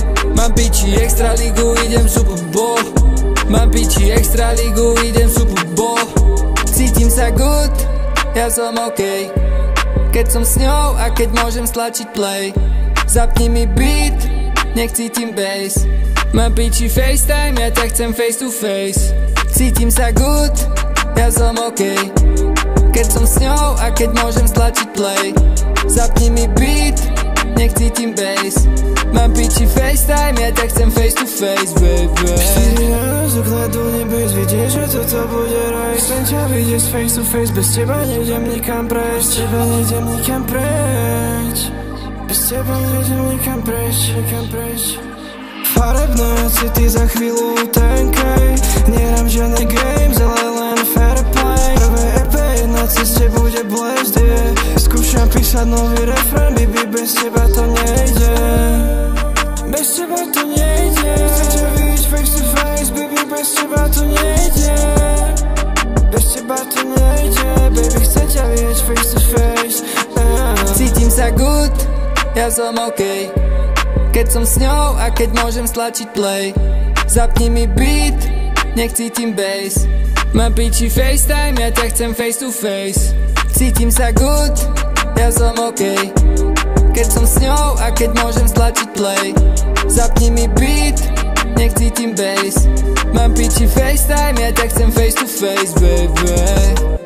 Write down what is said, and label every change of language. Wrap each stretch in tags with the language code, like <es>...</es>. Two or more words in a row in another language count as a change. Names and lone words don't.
<sk>Mám piči extra ligu, idem Super Bowl. Mám piči extra ligu, idem Super Bowl. Cítim sa good, ja som OK. Keď som s ňou a keď môžem stlačiť play. Zapni mi beat, nech cítim bass. Mám piči FaceTime, ja ťa chcem</sk> <en>face to face.</en> <sk>Cítim sa good, ja som OK. Keď som s ňou a keď môžem stlačiť play. Zapni mi beat, nech cítim bass. Mám piči FaceTime, ja ťa chcem</sk> <en>face to face, baby.</en> <sk>4 ráno z okna do nebes, vidieš, že toto bude raj. Chcem ťa vidieť</sk> <en>face to face,</en> <sk>bez teba nejdem nikam preč. Bez teba nejdem nikam preč. Bez teba nejdem nikam preč, nikam preč. Farebné city za chvíľu tenkej. Nehrám žiadne games, ale len</sk> <en>fair play.</en> <sk>Prvé EP na ceste bude</sk> <en>blast, yeah.</en> <sk>Skúšam písať nový refrén, baby, bez teba to nejde. Bez teba to nejde. Chcem ťa vidieť</sk> <en>face to face, baby,</en> <sk>bez teba to nejde. Bez teba to nejde, baby, chcem ťa vidieť</sk> <en>face to face,</en> <sk>Cítim sa good, ja som OK. Keď som s ňou a keď môžem stlačiť play. Zapni mi beat, nech cítim bass. Mám piči FaceTime, ja ťa chcem</sk> <en>face to face.</en> <sk>Cítim sa good, ja som OK. Keď som s ňou a keď môžem stlačiť play. Zapni mi beat, nech cítim bass. Mám piči FaceTime, ja ťa chcem</sk> <en>face to face, baby.</en>